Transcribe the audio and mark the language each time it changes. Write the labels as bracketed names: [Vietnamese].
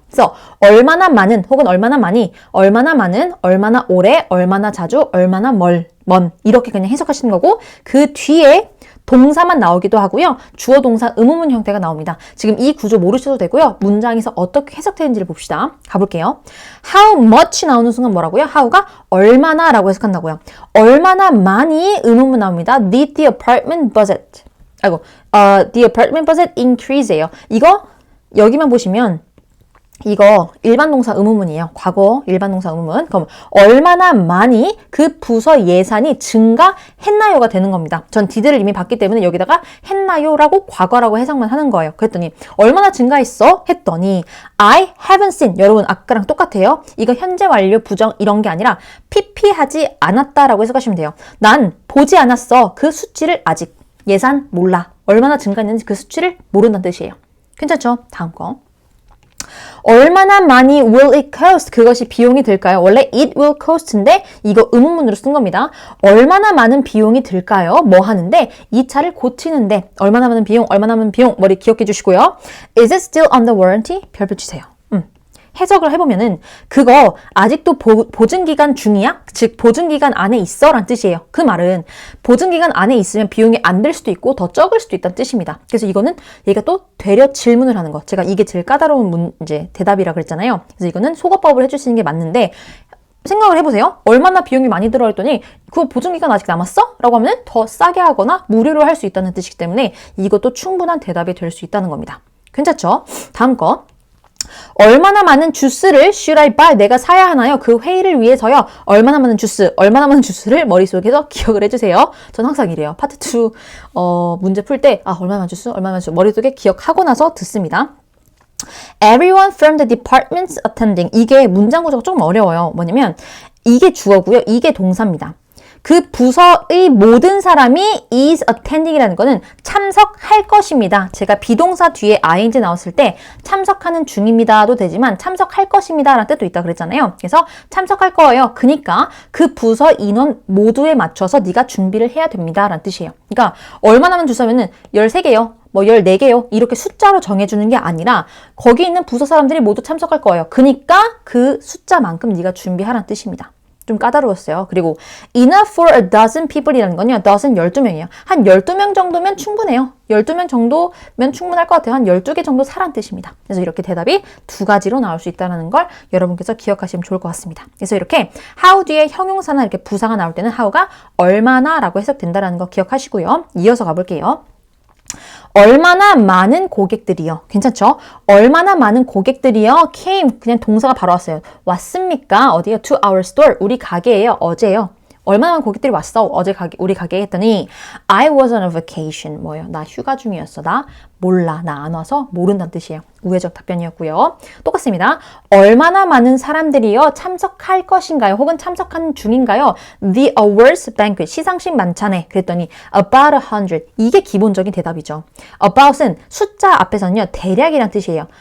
[Korean] 그래서 얼마나 많은 혹은 얼마나 많이, 얼마나 많은, 얼마나 오래, 얼마나 자주, 얼마나 먼 이렇게 그냥 해석하시는 거고 그 뒤에 동사만 나오기도 하고요. 주어 동사 의문문 형태가 나옵니다. 지금 이 구조 모르셔도 되고요. 문장에서 어떻게 해석되는지를 봅시다. 가볼게요. [English] How much [Korean] 나오는 순간 뭐라고요? how가 얼마나 라고 해석한다고요. 얼마나 많이 의문문 나옵니다. [English] Did the apartment budget the apartment budget increase예요. [Korean] 이거 여기만 보시면 이거 일반 동사 의문문이에요. 과거 일반 동사 의문문. 그럼 얼마나 많이 그 부서 예산이 증가했나요가 되는 겁니다. 전 did를 이미 봤기 때문에 여기다가 했나요라고 과거라고 해석만 하는 거예요. 그랬더니 얼마나 증가했어? 했더니 [English] I haven't seen. [Korean] 여러분 아까랑 똑같아요. 이거 현재 완료 부정 이런 게 아니라 PP하지 않았다라고 해석하시면 돼요. 난 보지 않았어. 그 수치를 아직. 예산 몰라. 얼마나 증가했는지 그 수치를 모른다는 뜻이에요. 괜찮죠? 다음 거. 얼마나 많이 [English] will it cost? [Korean] 그것이 비용이 들까요? 원래 it will cost인데 이거 의문문으로 쓴 겁니다. 얼마나 많은 비용이 들까요? 뭐 하는데 이 차를 고치는데 얼마나 많은 비용, 얼마나 많은 비용 머리 기억해 주시고요. [English] Is it still under warranty? [Korean] 별 붙이세요. 해석을 해보면은 그거 아직도 보증기간 중이야? 즉 보증기간 안에 있어 라는 뜻이에요. 그 말은 보증기간 안에 있으면 비용이 안 들 수도 있고 더 적을 수도 있다는 뜻입니다. 그래서 이거는 얘가 또 되려 질문을 하는 거. 제가 이게 제일 까다로운 대답이라 그랬잖아요. 그래서 이거는 속어법을 해주시는 게 맞는데 생각을 해보세요. 얼마나 비용이 많이 들어 했더니 그거 보증기간 아직 남았어? 라고 하면 더 싸게 하거나 무료로 할 수 있다는 뜻이기 때문에 이것도 충분한 대답이 될 수 있다는 겁니다. 괜찮죠? 다음 거. 얼마나 많은 주스를 [English] should I buy? [Korean] 내가 사야 하나요? 그 회의를 위해서요. 얼마나 많은 주스를 머릿속에서 기억을 해주세요. 전 항상 이래요. 파트 2 문제 풀 때 얼마나 많은 주스 머릿속에 기억하고 나서 듣습니다. [English] Everyone from the department's attending. [Korean] 이게 문장 구조가 조금 어려워요. 뭐냐면 이게 주어고요. 이게 동사입니다. 그 부서의 모든 사람이 [English] is attending [Korean] 이라는 거는 참석할 것입니다. 제가 비동사 뒤에 ing 나왔을 때 참석하는 중입니다도 되지만 참석할 것입니다 라는 뜻도 있다 그랬잖아요. 그래서 참석할 거예요. 그러니까 그 부서 인원 모두에 맞춰서 네가 준비를 해야 됩니다 라는 뜻이에요. 그러니까 얼마나만 주사면은 13개요. 14개요. 이렇게 숫자로 정해주는 게 아니라 거기 있는 부서 사람들이 모두 참석할 거예요. 그러니까 그 숫자만큼 네가 준비하라는 뜻입니다. 좀 까다로웠어요. 그리고 [English] enough for a dozen people이라는 건요. [Korean] dozen 12명이에요. 한 12명 정도면 충분해요. 12명 정도면 충분할 것 같아요. 한 12개 정도 사란 뜻입니다. 그래서 이렇게 대답이 두 가지로 나올 수 있다는 걸 여러분께서 기억하시면 좋을 것 같습니다. 그래서 이렇게 how 뒤에 형용사나 이렇게 부사가 나올 때는 how가 얼마나 라고 해석된다는 거 기억하시고요. 이어서 가볼게요. 얼마나 많은 고객들이요. 괜찮죠? 얼마나 많은 고객들이요. came 그냥 동사가 바로 왔어요. 왔습니까? 어디요? [English] To our store. [Korean] 우리 가게예요. 어제요. 얼마나 많은 고객들이 왔어? 어제 우리 가게에 했더니 [English] I was on a vacation. [Korean] 뭐예요? 나 휴가 중이었어. 나 몰라. 나 안 와서 모른다는 뜻이에요. 우회적 답변이었고요. 똑같습니다. 얼마나 많은 사람들이요 참석할 것인가요? 혹은 참석하는 중인가요? [English] The awards banquet. [Korean] 시상식 만찬에. 그랬더니 [English] about 100. [Korean] 이게 기본적인 대답이죠. about은 숫자 앞에서는요 대략이란 뜻이에요.